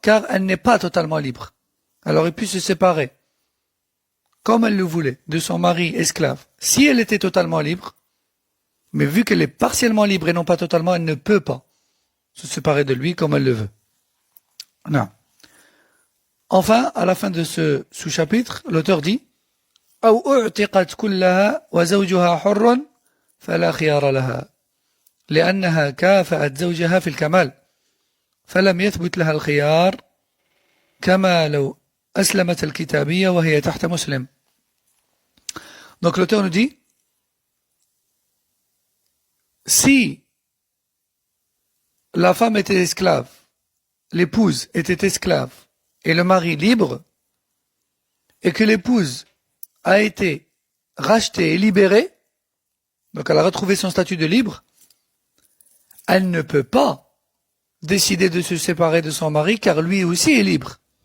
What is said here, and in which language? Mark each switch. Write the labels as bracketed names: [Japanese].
[French] Car elle n'est pas totalement libre. Elle aurait pu se séparer, comme elle le voulait, de son mari esclave. Si elle était totalement libre, mais vu qu'elle est partiellement libre et non pas totalement, elle ne peut pas se séparer de lui comme elle le veut. Non. Enfin, à la fin de ce sous-chapitre, l'auteur dit [Arabic] أو أعتقت كلها وزوجها حر فلا خيار لها لأنها كافأت زوجها في الكمال فلم يثبت لها الخيار كما لو أسلمت الكتابية وهي تحت مسلم. [French] Donc l'auteur nous dit, si la femme était esclave, l'épouse était esclave et le mari libre, et que l'épouse a été rachetée et libérée, donc elle a retrouvé son statut de libre, elle ne peut pas décider de se séparer de son mari car lui aussi est libre.